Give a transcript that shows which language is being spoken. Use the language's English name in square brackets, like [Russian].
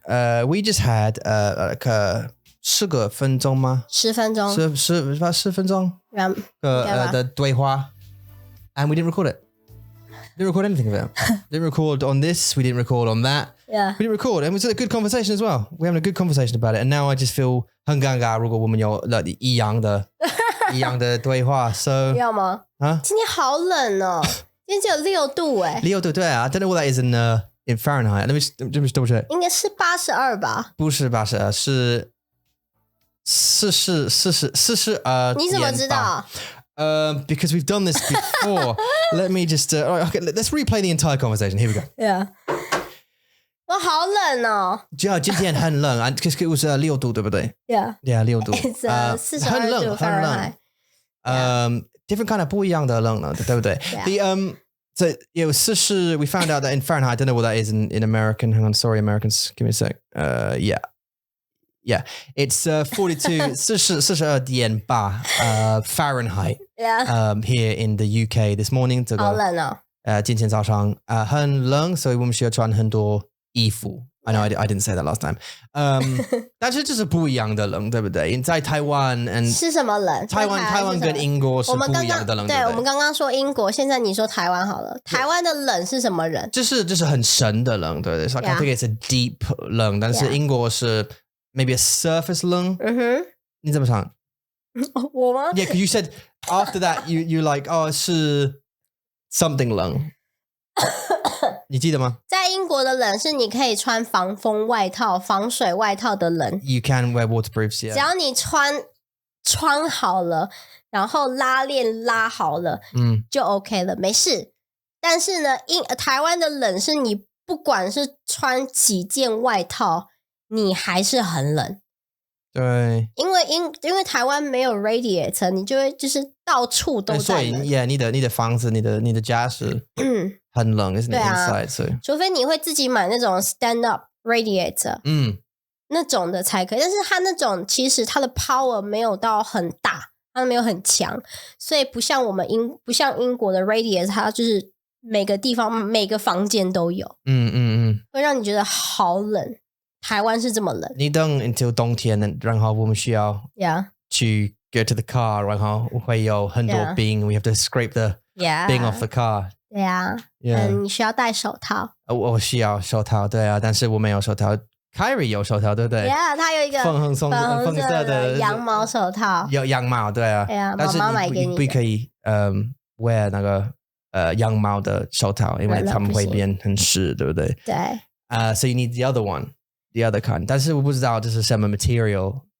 [English] We just had [Chinese] 10个分钟吗？10分钟。 10分钟。的对话 [English] ，and we didn't record it. Didn't record anything of it. Didn't record on this. We didn't record on that. Yeah. We didn't record. And it was a good conversation as well. We're having a good conversation about it. And now I just feel [Chinese] 很尴尬如果我们有一样的对话 So 要吗？今天好冷哦，今天只有6度哎。 6度对啊 [English] I don't know what that is in Fahrenheit. Let me double check. [Chinese] 应该是82吧？不是82，是42。你怎么知道 [English] ？Because we've done this before. Let me just okay, let's replay the entire conversation. Here we go. [Chinese] Yeah. 我好冷哦。今天很冷啊，可是6度对不对 [English] ？Yeah. [Chinese] Yeah, 6度。 42度很冷。 [English] Different kind of [Chinese] 不一样的冷了，对不对 [English] ？Yeah. So we found out that in Fahrenheit. I don't know what that is in American. Hang on, sorry, Americans. Give me a sec. Yeah, it's 42.8 Fahrenheit. Yeah. Here in the UK this morning. [Chinese] 好冷哦。今天早上很冷，所以我们需要穿很多衣服。 I know I didn't say that last time. 但是就是不一样的冷，对不对？在台湾是什么冷？台湾跟英国是不一样的冷，对，我们刚刚说英国，现在你说台湾好了。台湾的冷是什么冷？就是很深的冷，对不对？ [English] So I can think it's a deep [Chinese] 冷，但是英国是 [English] maybe a surface 冷。 [Chinese] 你怎么想？我吗 [English] Yeah, because you said after that you like 是 something 冷。 [Chinese] 你记得吗？在英国的冷是你可以穿防风外套、防水外套的冷。 [English] You can wear waterproofs, yeah. [Chinese] 只要你穿好了，然后拉链拉好了，就 OK 了，没事。但是呢，台湾的冷是你不管是穿几件外套，你还是很冷。对，因为台湾没有 radiator， 你就会就是到处都在冷。所以 yeah， 你的房子、你的家是很冷， [English] isn't it inside？ [Chinese] 所以除非你会自己买那种 stand up radiator，那种的才可以。但是它那种其实它的 power 没有到很大，它没有很强，所以不像英国的 radiator， 它就是每个地方每个房间都有，会让你觉得好冷。台湾是这么冷，你等 [English] until [Chinese] 冬天，然后我们需要去 [English] go to the car， [Chinese] 然后会有很多冰 ， [English] we have to scrape the [Chinese] 冰 [English] off the car。 [Chinese] 对啊，你需要戴手套。我需要手套，对啊，但是我没有手套。Kyrie 有手套，对不对？ Yeah， 他有一个粉色的羊毛手套，有羊毛，对啊。但是妈妈买给你不可以wear 那个羊毛的手套，因为他们会变很湿，对不对？对。 [English] So you need the other one。The other kind， [Chinese] 但是我不知道这是什么 [English] material。